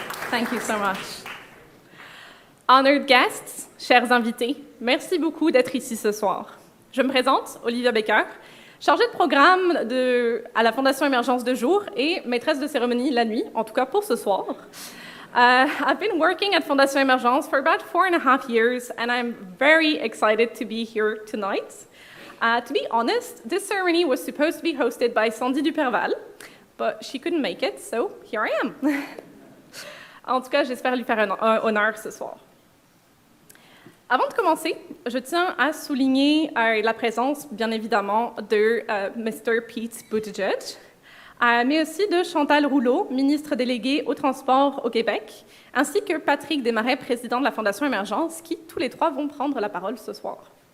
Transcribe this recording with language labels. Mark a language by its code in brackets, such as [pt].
[en] Thank you so much. Honored guests, [fr] chers invités, merci beaucoup d'être ici ce soir. Je me présente, Olivia Baker, chargée de programme à la Fondation Émergence de jour et maîtresse de cérémonie la nuit, en tout cas pour ce soir. [en] I've been working at Fondation Émergence for about 4.5 years, and I'm very excited to be here tonight. To be honest, this ceremony was supposed to be hosted by Sandy Duperval, but she couldn't make it, so here I am. [fr] En tout cas, j'espère lui faire un honneur ce soir. Avant de commencer, je tiens à souligner la présence, bien évidemment, de Mr. Pete Buttigieg, mais aussi de Chantal Rouleau, ministre déléguée au transport au Québec, ainsi que Patrick Desmarais, président de la Fondation Émergence, qui tous les trois vont prendre la parole ce soir.